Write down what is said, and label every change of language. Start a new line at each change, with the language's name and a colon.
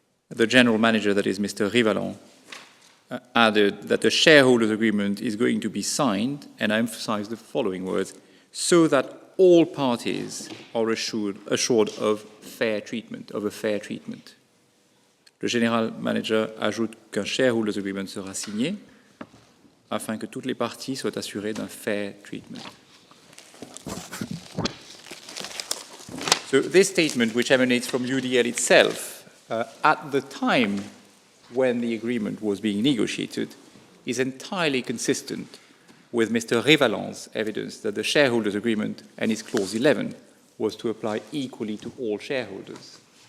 English: The general manager, that is Mr. Rivalon, added that the shareholders' agreement is going to be signed, and I emphasize the following words, so that all parties are assured of fair treatment, of a fair treatment.
French: Le général manager ajoute qu'un shareholders agreement sera signé afin que toutes les parties soient assurées d'un fair treatment.
English: So this statement, which emanates from UDL itself, at the time when the agreement was being negotiated, is entirely consistent with Mr. Rivalon's evidence that the shareholders' agreement and its clause 11 was to apply equally to all shareholders.